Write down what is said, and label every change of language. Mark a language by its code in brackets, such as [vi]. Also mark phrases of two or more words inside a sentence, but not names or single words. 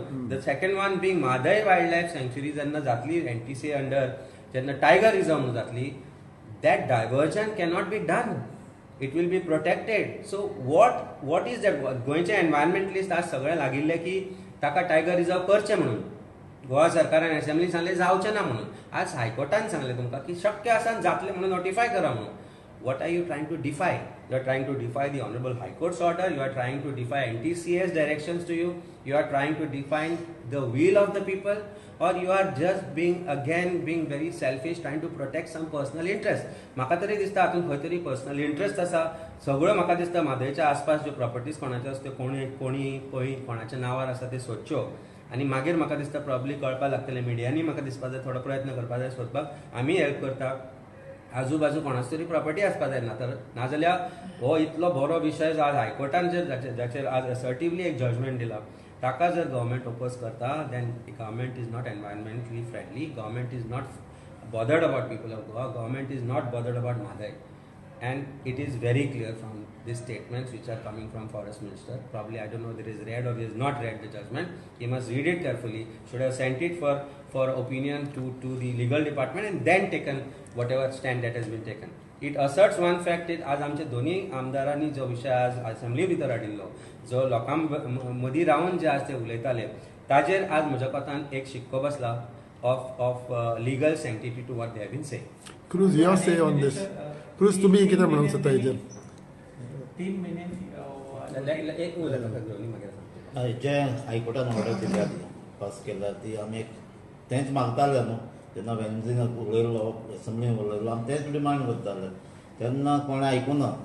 [en] The second one being Madhai Wildlife Sanctuary [kok] जेन्ना जातली [en] NTCA under, जेन्ना tiger reserve जातली, that diversion cannot be done. It will be protected. So what is that? [kok] गोंयचे environmentalist आज सगळे लागिल्ले की ताका टायगर रिजर्व करचें म्हणून. गोवा सरकारान असेंब्लीन सांगलें जावचें ना म्हणून. आज हायकोर्टान सांगलें तुमकां की शक्य आसा जातलें म्हणून नोटिफाय करा म्हणून. [en] What are you trying to defy? You are trying to defy the Honorable High Court's order. You are trying to defy NTCA's directions to you. You are trying to define the will of the people, or you are just being very selfish, trying to protect some personal interest. [kok] म्हाका तरी दिसता हातून खंय तरी पर्सनल इंटरेस्ट आसा. सगळ्यो म्हाका दिसता म्हादयच्या आसपास ज्यो प्रॉपर्टीज कोणाच्यो आसा त्यो कोणी कोणाच्या नांवार आसा त्यो सोदच्यो. आनी मागीर म्हाका दिसता प्रॉब्ली कळपाक लागतलें. मिडियांनी म्हाका दिसपा जाय थोडो प्रयत्न करपा जाय सोदपाक. आमी हेल्प करता. आजूबाजू कोणाच तरी प्रॉपर्टी आसपा जाय नाजाल्यार हो इतलो बरो विशय जो आज हायकोर्टान जाचेर आज असर्टिवली एक जजमेंट दिला ताका जर गव्हर्मेंट ओपोज करता [en] then government is not environmentally friendly. Government is not bothered about people of Goa. Government is not bothered about Mhadei. And it is very clear from these statements which are coming from Forest Minister. Probably I don't know whether he has read or he has not read the judgment. He must read it carefully. Should have sent it for opinion to the legal department and then taken whatever stand that has been taken. It asserts one fact is [kok] आज आमचे दोन्ही आमदारांनी जो विषय आज असेंब्ली भितर हाडिल्लो जो लोकां मदीं रावन जे आज ते उलयताले ताजेर आज म्हज्या कोतान एक शिक्को बसला [en] of legal sanctity to what they have been saying. Cruz, your say on this. Cruz, [kok] तुम्ही कितें म्हणूंक सोदता हेजेर? 3 महिने एक उलयता दोन्ही मागीर सांगता. जे हायकोर्टान ऑर्डर दिल्यात पास केल्या ती आमी तेंच मागताले न्हू. जेन्ना वेन्झीन उलयल्लो असेंब्लीन उलयल्लो आमी तेंच डिमांड करताले तेन्ना कोणें आयकूं ना.